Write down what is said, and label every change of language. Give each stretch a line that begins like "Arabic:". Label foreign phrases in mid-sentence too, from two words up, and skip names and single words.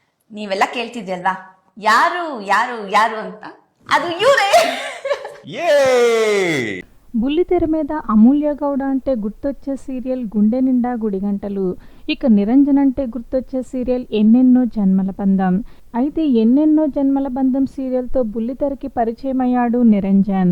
Kannada: ನೀವೆಲ್ಲ ಕೇಳ್ತಿದ್ಯಲ್ವಾ ಯಾರು ಯಾರು ಯಾರು ಅಂತ, ಅದು ಇವರೇ.
Telugu: బుల్లితెర మీద అమూల్య గౌడ అంటే గుర్తొచ్చే సీరియల్ గుండె నిండా గుడిగంటలు. ఇక నిరంజన్ అంటే గుర్తొచ్చే సీరియల్ ఎన్నెన్నో జన్మల బంధం. అయితే ఎన్నెన్నో జన్మల బంధం సీరియల్తో బుల్లితెరకి పరిచయం అయ్యాడు నిరంజన్.